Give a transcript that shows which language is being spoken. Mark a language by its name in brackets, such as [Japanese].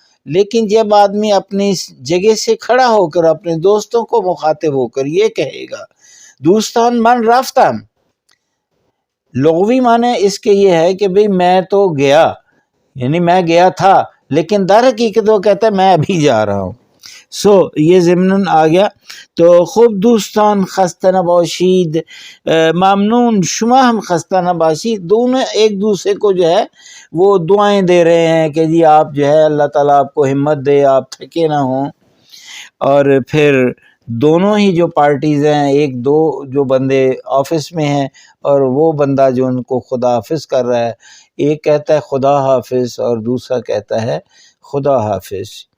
[Urdu] لیکن جب آدمی اپنی جگہ سے کھڑا ہو کر اپنے دوستوں کو مخاطب ہو کر یہ کہے گا [Persian] دوستان من رفتم، [Urdu] لغوی معنی اس کے یہ ہے کہ بھئی میں تو گیا، یعنی میں گیا تھا، لیکن در حقیقت وہ کہتا ہے میں ابھی جا رہا ہوں. یہ ضمناً آ گیا. [Persian] تو خوب دوستان خستہ نباشید، ممنون شما ہم خستہ نباشید. [Urdu] دونوں ایک دوسرے کو جو ہے وہ دعائیں دے رہے ہیں کہ جی آپ جو ہے اللہ تعالیٰ آپ کو ہمت دے، آپ تھکے نہ ہوں. اور پھر دونوں ہی جو پارٹیز ہیں، ایک دو جو بندے آفس میں ہیں اور وہ بندہ جو ان کو خدا حافظ کر رہا ہے، ایک کہتا ہے خدا حافظ اور دوسرا کہتا ہے خدا حافظ.